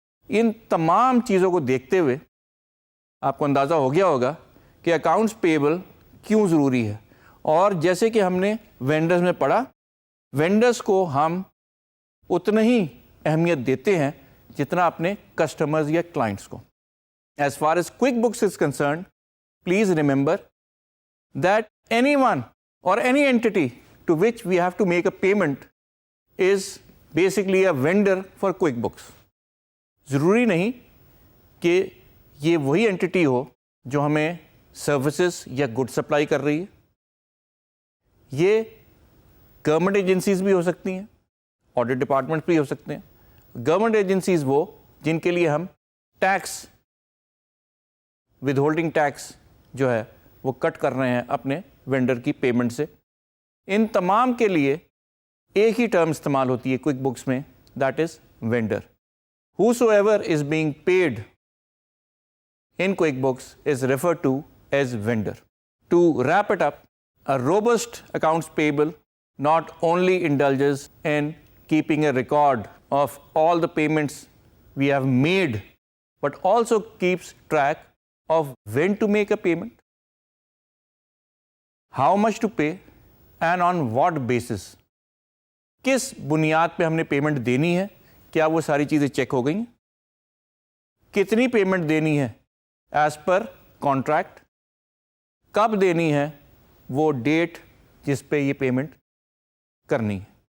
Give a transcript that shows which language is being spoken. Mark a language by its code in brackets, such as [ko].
[ur] ان تمام چیزوں کو دیکھتے ہوئے آپ کو اندازہ ہو گیا ہوگا کہ اکاؤنٹس پیبل کیوں ضروری ہے. اور جیسے کہ ہم نے وینڈرز میں پڑھا, وینڈرز کو ہم اتنا ہی اہمیت دیتے ہیں جتنا اپنے کسٹمرز یا کلائنٹس کو. [en] As far as QuickBooks is concerned, please remember that anyone or any entity to which we have to make a payment is basically a vendor for QuickBooks. [ur] ضروری نہیں کہ یہ وہی انٹیٹی ہو جو ہمیں سروسز یا گڈ سپلائی کر رہی ہے. یہ گورنمنٹ ایجنسیز بھی ہو سکتی ہیں, آڈٹ ڈپارٹمنٹ بھی ہو سکتے ہیں. گورنمنٹ ایجنسیز وہ جن کے لیے ہم ٹیکس, ود ہولڈنگ ٹیکس جو ہے وہ کٹ کر رہے ہیں اپنے وینڈر کی پیمنٹ سے. ان تمام کے لیے ایک ہی ٹرم استعمال ہوتی ہے کوئک بکس میں, [en] That is vendor. whosoever is being paid in QuickBooks is referred to as vendor. To wrap it up, a robust accounts payable not only indulges in keeping a record of all the payments we have made, but also keeps track of when to make a payment, how much to pay, and on what basis. [ur] کس بنیاد پہ ہم نے payment دینی ہے، کیا وہ ساری چیزیں چیک ہو گئی ہیں، کتنی پیمنٹ دینی ہے [en] as per contract, [ur] کب دینی ہے، وہ ڈیٹ جس پہ یہ پیمنٹ کرنی ہے.